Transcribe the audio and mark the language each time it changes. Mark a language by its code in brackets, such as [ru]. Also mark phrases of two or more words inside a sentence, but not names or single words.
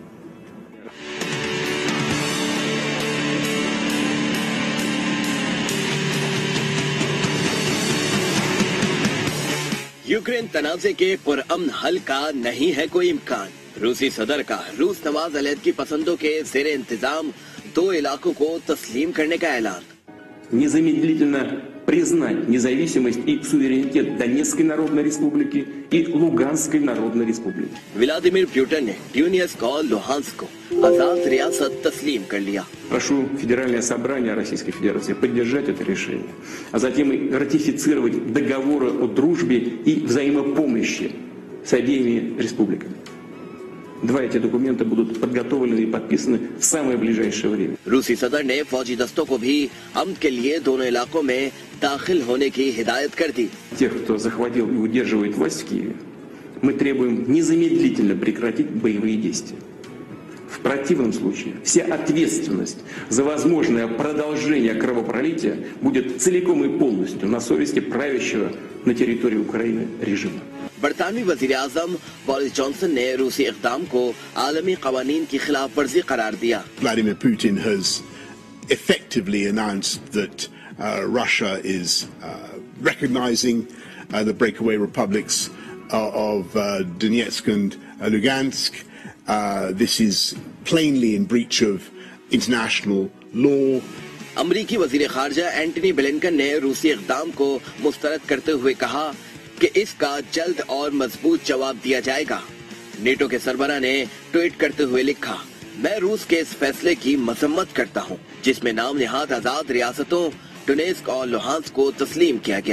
[ur] یوکرین تنازع کے پرامن حل کا نہیں ہے کوئی امکان. روسی صدر کا روس نواز علیحدگی پسندوں کے زیر انتظام 2 علاقوں کو تسلیم کرنے کا اعلان. [ru] Незамедлительно признать независимость и суверенитет Донецкой Народной Республики и Луганской Народной Республики. [ur] ولادیمیر پوٹن نے ڈونیسک اور لوہانسک کو آزاد ریاست تسلیم کر لیا. [ru] Прошу Федеральное собрание Российской Федерации поддержать это решение, а затем и ратифицировать договоры о дружбе и взаимопомощи с обеими республиками. 2 эти документа будут подготовлены и подписаны в самое ближайшее время. [ur] روسی صدر نے فوجی دستوں کو بھی امن کے لیے دونوں علاقوں میں داخل ہونے کی ہدایت کر دی. [ru] Тех, кто захватил и удерживает власть в Киеве, мы требуем незамедлительно прекратить боевые действия. В противном случае вся ответственность за возможное продолжение кровопролития будет целиком и полностью на совести правящего на территории Украины режима. [ur] برطانوی وزیر اعظم بورس جانسن نے روسی اقدام کو عالمی قوانین کی خلاف ورزی قرار دیا. [en] Vladimir Putin has effectively announced that Russia is recognizing the breakaway republics of Donetsk and Lugansk. This is plainly in breach of international law. [ur] امریکی وزیر خارجہ اینٹنی بلنکن نے روسی اقدام کو مسترد کرتے ہوئے کہا کہ اس کا جلد اور مضبوط جواب دیا جائے گا. نیٹو کے سربراہ نے ٹویٹ کرتے ہوئے لکھا, میں روس کے اس فیصلے کی مذمت کرتا ہوں جس میں نام نہاد آزاد ریاستوں ڈونیسک اور لوہانسک کو تسلیم کیا گیا.